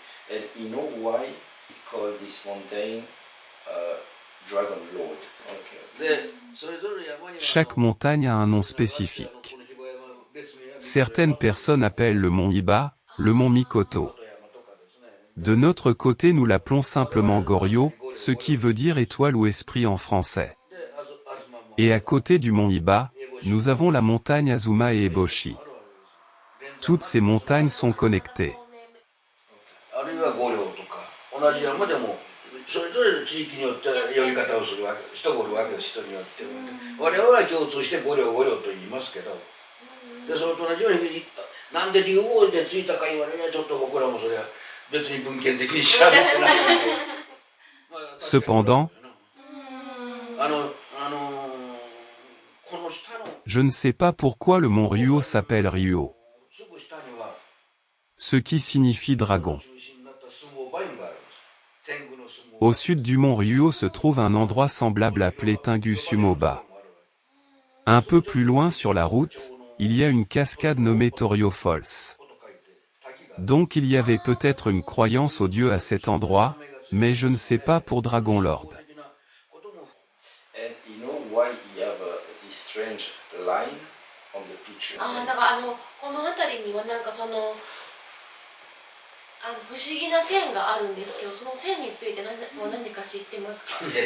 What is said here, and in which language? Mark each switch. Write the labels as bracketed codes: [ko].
[en] And you know why we call this mountain Dragon Lord? Okay. [fr] Chaque montagne a un nom spécifique. Certaines personnes appellent le mont Hiba, le mont Mikoto. De notre côté nous l'appelons simplement Goryo, ce qui veut dire étoile ou esprit en français. Et à côté du mont Hiba, nous avons la montagne Azuma et Eboshi. Toutes ces montagnes sont connectées. [ja] それぞれの地域によって呼び方をするわけ、人がおるわけです、人によっては。我々は共通して五両五両と言いますけど、でそれと同じようになんで竜王でついたか言われりゃちょっと僕らもそれは別に文献的に調べてないので。 [fr] Cependant, je ne sais pas pourquoi le mont Ryuo s'appelle Ryuo, ce qui signifie dragon. Au sud du mont Ryuo se trouve un endroit semblable appelé Tengu Sumoba. Un peu plus loin sur la route, il y a une cascade nommée Torio Falls. Donc il y avait peut-être une croyance au dieu à cet endroit, mais je ne sais pas pour Dragon Lord. [en] And you know why you have this strange line on the picture? [ja] だからこの辺りにはなんかその不思議な線があるんですけど、その線について何か知ってますか？